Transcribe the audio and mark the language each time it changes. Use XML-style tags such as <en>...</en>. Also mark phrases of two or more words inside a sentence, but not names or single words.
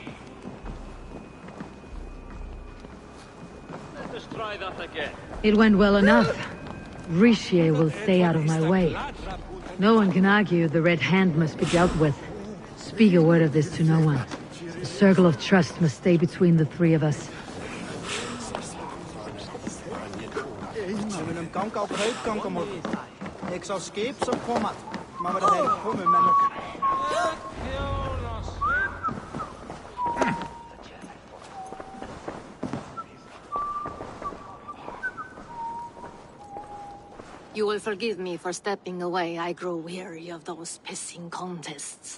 <en>Let us try that again. It went well enough. Richier will stay out of my way. No one can argue the Red Hand must be dealt with. Speak a word of this to no one. The circle of trust must stay between the three of us.</en> <is>Við viljum ganga á kaupgang á morgun. Ég sá skip sem koma. Má vera þeir komu með nokkuð.</is> <en>You will forgive me for stepping away. I grow weary of those pissing contests.</en>